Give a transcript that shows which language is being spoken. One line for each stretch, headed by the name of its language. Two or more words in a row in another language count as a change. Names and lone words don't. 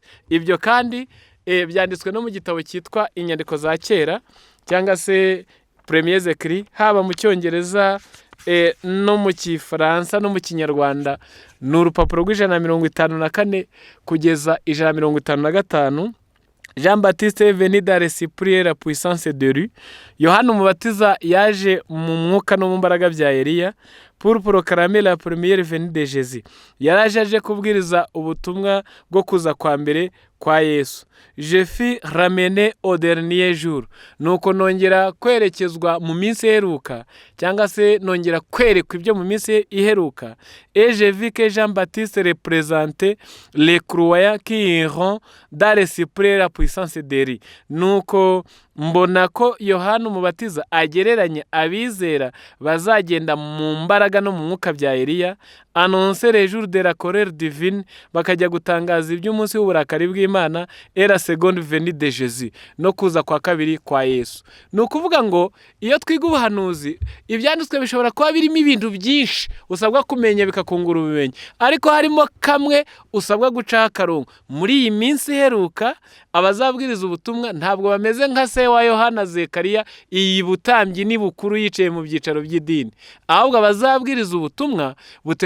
Kinyarwanda: Ibyo kandi byanditswe no mu gitabo cyitwa Inyandiko za Kera cyangwa se Premiers Écrits, haba mu Cyongereza no mu Kifaransa no mu Kinyarwanda. Ni urupapuro rw'154 kugeza 155.
French: Jean-Baptiste est venu dans l'esprit et la puissance de Dieu.
Kinyarwanda: Yohana Umubatiza yaje mu mwuka no mu mbaraga bya Eliya
French: pour proclamer la première venue de Jésus.
Kinyarwanda: Yaraje aje kubwiriza ubutumwa bwo kuza kwa mbere kwa Yesu.
French: Je fus ramené au dernier jour.
Kinyarwanda: Nuko nongera kwerekezwa mu minsi iheruka cyangwa se nongera kwerekwa ibyo mu minsi iheruka.
French: Et je vis que Jean-Baptiste représentait les croyants qui iront dans l'esprit et la puissance de Dieu.
Kinyarwanda: Nuko mbona ko Yohana Umubatiza agereranya abizera bazagenda mu mbaraga no mu mwuka bya Eliya,
French: annoncer les jours de la colère divine,
Kinyarwanda: bakajya gutangaza iby'umunsi w'uburakari bw'Imana,
French: et la seconde venue de Jésus,
Kinyarwanda: no kuza kwa kabiri kwa Yesu. Ni ukuvuga ngo iyo twiga ubuhanuzi ibyanditswe bishobora kuba birimo ibintu byinshi usabwa kumenya bikakungura ubumenyi, ariko harimo kamwe usabwa gucaho akarongo. Muri iyi minsi iheruka abazabwiriza ubutumwa ntabwo bameze nka se wa Yohana Zekariya iyi butambyi ni bukuru yicaye mu byicaro by'idini, ahubwo abazabwiriza ubutumwa buteguriza